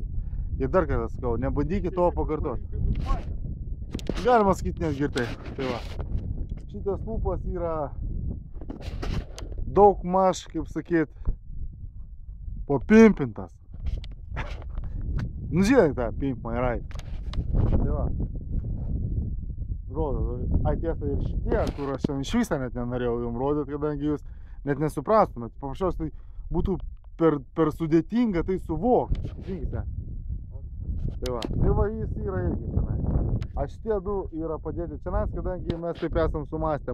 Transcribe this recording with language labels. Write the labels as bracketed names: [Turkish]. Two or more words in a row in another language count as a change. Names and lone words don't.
[Lithuanian] Ir dar kartą sakau, nebandykit to pakartoti. Galima sakyti netgi ir tai. Tai va. Šitas stulpas yra daug maž, kaip sakyt, papimpintas. Nu, žinai tą [English] pimp my ride. [Lithuanian] Tai va. Rodo, tiesa ir šitie, kur aš iš visą net nenorėjau jums rodyti, kadangi jūs net nesuprastumėt. Paprasčiausiai tai būtų per sudėtinga tai suvokti. Žinkite. Tai va. Ir va jis yra irgi tenais. A šitie du yra padėti čionais, kadangi mes taip esam sumastę.